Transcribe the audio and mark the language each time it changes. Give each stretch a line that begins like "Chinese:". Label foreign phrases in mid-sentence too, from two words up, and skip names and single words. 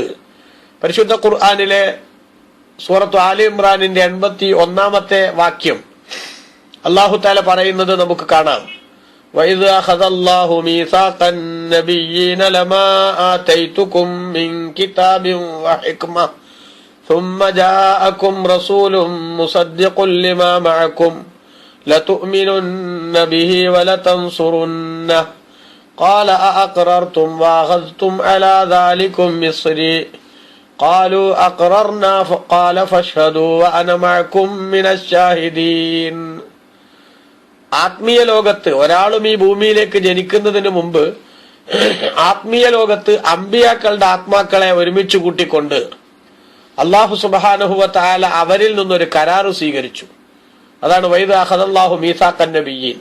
Malayalam: പരിശുദ്ധ ഖുർആനിലെ സൂറത്ത് ആലി ഇമ്രാനിന്റെ 81-ാമത്തെ വാക്യം
Arabic: الله تعالى
Malayalam: പറയുന്നത് നമുക്ക് കാണാം.
Arabic: وإذ أخذ الله ميثاق النبيين لما آتيتكم من كتاب وحكمة ثم جاءكم رسول مصدق لما معكم لتؤمنن به ولتنصرنه قال أأقررتم وأخذتم على ذلكم مصري قالوا أقررنا قال فاشهدوا وأنا معكم من الشاهدين.
Malayalam: ആത്മീയ ലോകത്ത് ഒരാളും ഈ ഭൂമിയിലേക്ക് ജനിക്കുന്നതിന് മുമ്പ് ആത്മീയ ലോകത്ത് അമ്പിയാക്കളുടെ ആത്മാക്കളെ ഒരുമിച്ച് കൂട്ടിക്കൊണ്ട് അല്ലാഹു
Arabic: سبحانه وتعالى
Malayalam: അവരിൽ നിന്നൊരു കരാറ് സ്വീകരിച്ചു. അതാണ്
Arabic: وإذ أخذ الله ميثاق النبيين.